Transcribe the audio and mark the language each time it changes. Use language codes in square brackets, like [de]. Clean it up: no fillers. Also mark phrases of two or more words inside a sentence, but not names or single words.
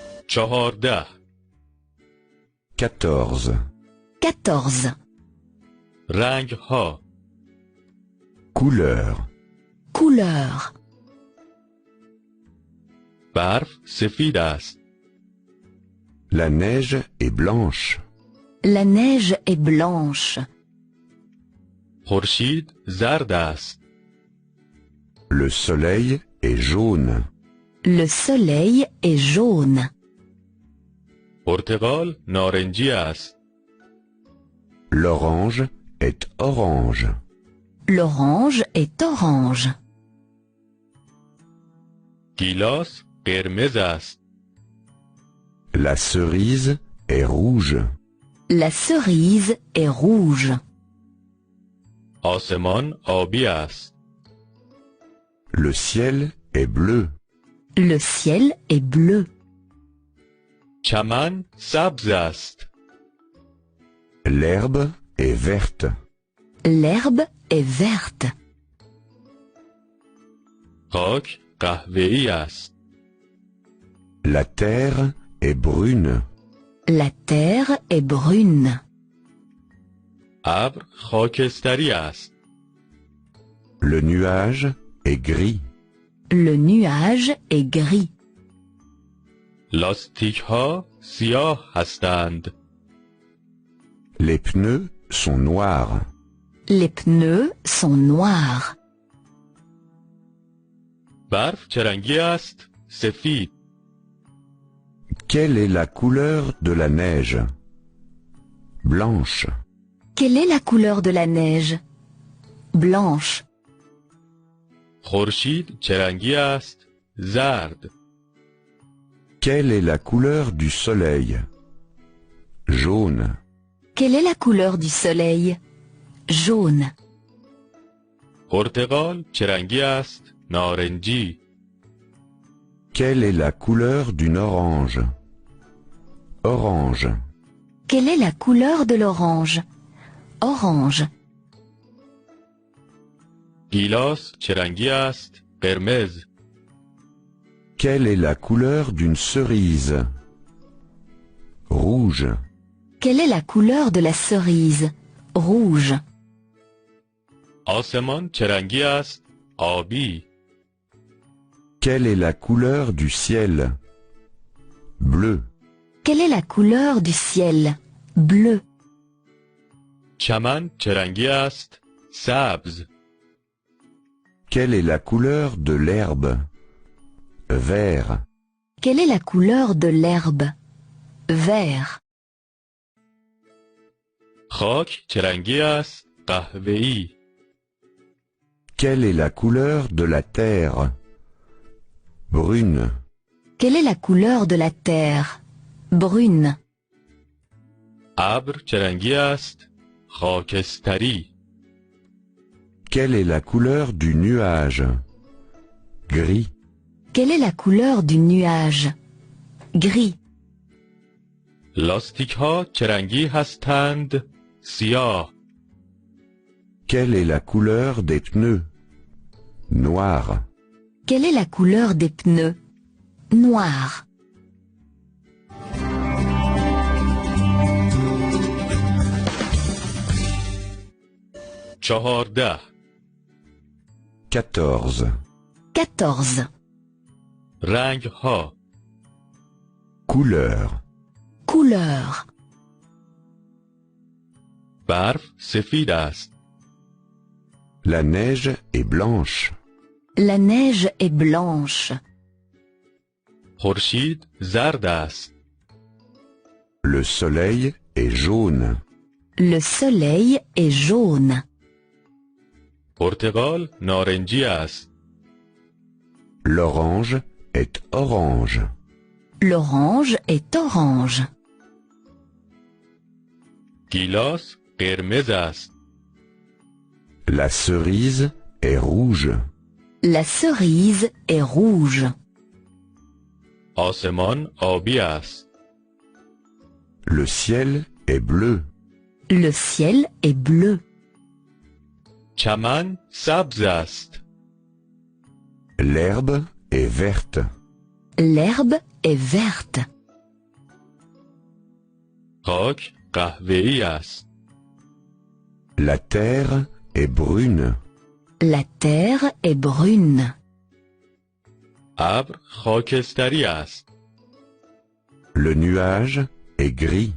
[fa] 14 [fr] 14. 14. [fa] رنگ ها [fr] Couleur. Couleur. [fa] برف سفید است [fr] La neige est blanche. La neige est blanche. [fa] خورشید زرد است [fr] Le soleil est jaune. Le soleil est jaune. [fa] پرتقال نارنجی است [fr] L'orange est orange. L'orange est orange. [fa] گیلاس قرمز است [fr] La cerise est rouge. La cerise est rouge. [fa] آسمان آبی است [fr] Le ciel est bleu. Le ciel est bleu. [fa] چمن سبز است [fr] L'herbe est verte. L'herbe est verte. [fa] خاک قهوه‌ای است [fr] La terre est brune. La terre est brune. [fa] ابر خاکستری است [fr] Le nuage est gris. Le nuage est gris. [fa] لاستیک ها سیاه هستند [fr] Les pneus sont noirs. Les pneus sont noirs. [fa] برف چه رنگی است سفید [fr] Quelle est la couleur de la neige? Blanche. Quelle est la couleur de la neige? Blanche. [fa] خورشید چه رنگی است زرد [fr] Quelle est la couleur du soleil? Jaune. Quelle est la couleur du soleil? Jaune. [fa] پرتقال چه رنگی است نارنجی [fr] Quelle est la couleur d'une orange? Orange. Quelle est la couleur de l'orange? Orange. [fa] گیلاس چه رنگی است قرمز [fr] Quelle est la couleur d'une cerise? Rouge. Quelle est la couleur de la cerise? Rouge. [fa] آسمان چه رنگی است آبی [fr] Quelle est la couleur du ciel? Bleu. Quelle est la couleur du ciel? Bleu. [fa] چمن چه رنگی است سبز [fr] Quelle est la couleur de l'herbe? Vert. Quelle est la couleur de l'herbe? Vert. [fa] خاک چه رنگی است قهوه‌ای [fr] Quelle est la couleur de la terre? Brune. Quelle est la couleur de la terre? Brune. [fa] ابر چه رنگی است خاکستری [fr] Quelle est la couleur du nuage? Gris. Quelle est la couleur du nuage? Gris. [fa] لاستیک ها چه رنگی هستند سیاه [fr] Quelle est la couleur des pneus? Noir. Quelle est la couleur des pneus? Noir. [fa] چهارده [fr] 14. 14. [fa] رنگ ها [fr] Couleur. Couleur. [fa] برف سفید است [fr] La neige est blanche. La neige est blanche. [fa] خورشید زرد است [fr] Le soleil est jaune. Le soleil est jaune. [fa] پرتقال نارنجی است [fr] L'orange est orange. L'orange est orange. [fa] گیلاس قرمز است [fr] La cerise est rouge. La cerise est rouge. [fa] آسمان آبی است [fr] Le ciel est bleu. Le ciel est bleu. [fa] چمن سبز است [fr] L'herbe est verte. L'herbe est verte. [fa] خاک قهوه‌ای است. [fr] La terre est brune. La terre est brune. [fa] ابر خاکستری است. [fr] Le nuage est gris.